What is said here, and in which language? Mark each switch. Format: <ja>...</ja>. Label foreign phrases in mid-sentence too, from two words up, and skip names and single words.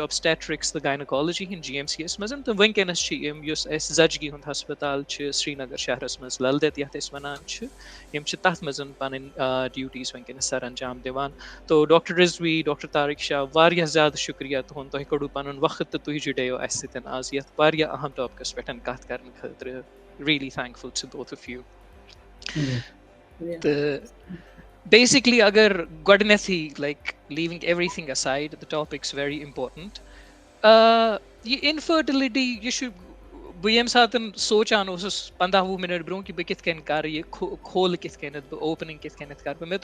<ks>اوبسٹیٹرکس تہٕ گاینوکالجی ہِنٛدۍ جی ایم سی یس منٛز تہٕ وٕنکیٚنس چھِ یِم یُس اَسہِ زچگی ہُنٛد ہسپتال چھِ سرینگر شہرس منٛز للدت یتھ أسۍ ونان چھِ یِم چھِ تتھ منٛز پنٕنۍ ڈیوٹیٖز وٕنکیٚنس سر انجام دِوان تو ڈاکٹر رضوی ڈاکٹر طارق شاہ واریاہ زیادٕ شُکریہ تُہُنٛد تۄہہِ کوٚڑوٕ پنُن وقت تہٕ تُہۍ جُڑیو اَسہِ سۭتۍ آز یتھ واریاہ اہم ٹاپکس پٮ۪ٹھ کتھ کرنہٕ خٲطرٕ</ks> <en>really thankful to both of you</en> <ks>تہٕ بیسِکلی اگر گۄڈٕنیتھٕے</ks> <en>like leaving every thing aside the topics very important</en> <ks>یہِ انفٲرٹِلٹی یہِ چھُ بہٕ ییٚمہِ ساتہٕ سونٛچان اوسُس 15-20 مِنٹ برونٛہہ کہِ بہٕ کِتھ کٔنۍ کرٕ یہِ کھولہٕ کِتھ کٔنٮ۪تھ بہٕ اوپننگ کِتھ کٔنٮ۪تھ کرٕ بہٕ مےٚ</ks>